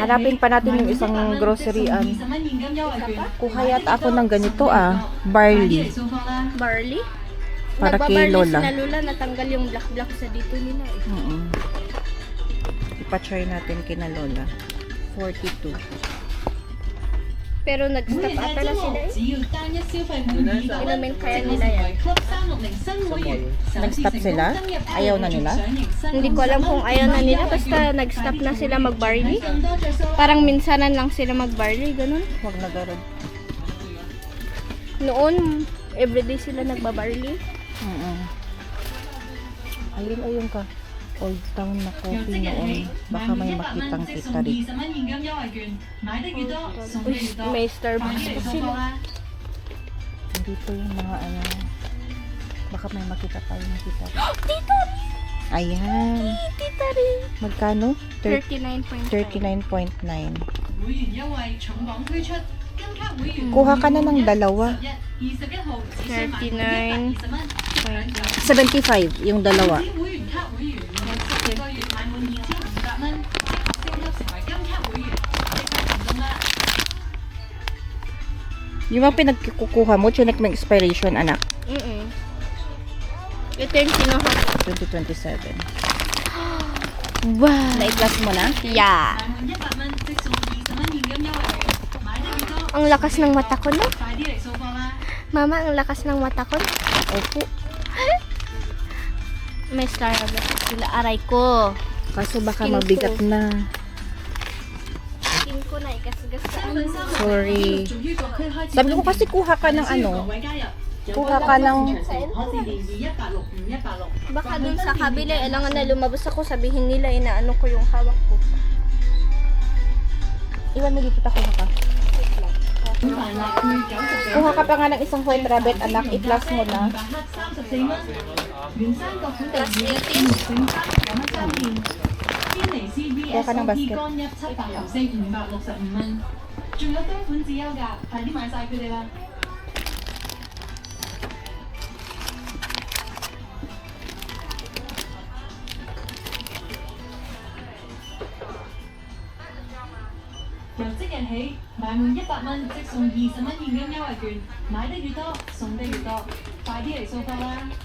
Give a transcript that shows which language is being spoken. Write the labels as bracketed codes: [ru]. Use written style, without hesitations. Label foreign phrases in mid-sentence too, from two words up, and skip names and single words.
[tl] Hanapin pa natin yung isang groceryan. Kuha yata ako ng ganito barley. Barley? Para kay Lola. Nagbabarley sila Lola, natanggal yung black sa dito nila eh. Ipa-try natin kina Lola. 42. Pero nag-stop ata na sila eh. [yue] 只要單一消費滿200 [tl] Inumin kaya nila yan. [yue] Club 360 新會員， [tl] Nag-stop sila? Ayaw na nila? Hindi ko alam kung ayaw na nila, basta nag-stop na sila mag-barley. Parang minsanan lang sila mag-barley, ganun. Huwag na garod. Noon, everyday sila nagba-barley. Ayun, ayun ka. Old Town na coffee noon. Baka may makitang kita rin. Uy, may Starbucks pa sila. Dito yung mga baka may makita tayong kita rin. Tita Ayan. Tita rin. Magkano? 39.5. 39.9. [yue] 會員優惠重磅推出，跟卡會員 [tl] Kuha ka na ng dalawa. [yue] 21 號只需買滿120蚊， [tl] 75 yung dalawa. [yue] 會員卡會員每個月買滿2500蚊，即刻升級成為金卡會員，即刻行動啦！ [tl] Yung mga pinagkukuha mo, chinek mo yung expiration, anak. Ito yung kinuha ko. 2027. Wow. Na-i-plus mo na? Yeah. [yue] 買滿100蚊即送20蚊現金優惠券，買得越多， [tl] Ang lakas ng mata ko, no? [yue] 快啲嚟掃貨啦！ [tl] Mama, ang lakas ng mata ko. Opo. May Starbucks sila. Aray ko. Kaso baka Skin mabigat ko. na. skin ko na ikas-gasaan. Sorry. Sabi ko kasi kuha ka ng ano. Kuha ka ng... Baka dun sa kabila, alangan na lumabas ako, sabihin nila inaano ko yung hawak ko. Iwan mo dito, kuha ka. Kuha ka pa nga ng isang white rabbit, anak. I-plus mo na. Plus 18. Kuha ka ng basket. [yue] 仲有多款自優㗎，快啲買晒佢哋啦！由即日起，買滿100蚊即送20蚊現金優惠券，買得越多，送得越多，快啲嚟掃貨啦！